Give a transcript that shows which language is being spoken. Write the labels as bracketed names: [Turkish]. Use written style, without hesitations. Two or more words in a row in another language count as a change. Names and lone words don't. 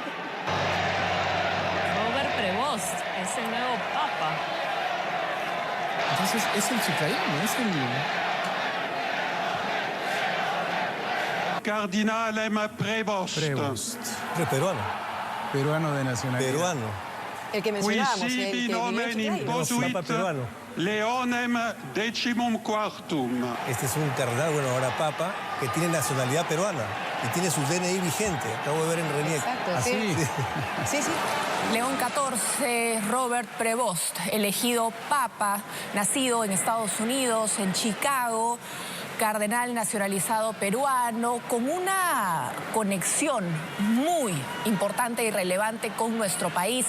[Spanish] Robert Prevost es el nuevo papa. Entonces es el chiclayo, es el... [Latin] Cardinalem Prevost. [Spanish] Peruano. Peruano de nacionalidad. Peruano. El que mencionábamos, [Latin] Qui sibi nomen imposuit Leonem XIV. [Spanish] Este es un cardenal, bueno, ahora papa, que tiene nacionalidad peruana y tiene su DNI vigente. Acabo de ver en RENIEC. Exacto, sí. León XIV, Robert Prevost, elegido papa, nacido en Estados Unidos, en Chicago, cardenal nacionalizado peruano, con una conexión muy importante y relevante con nuestro país.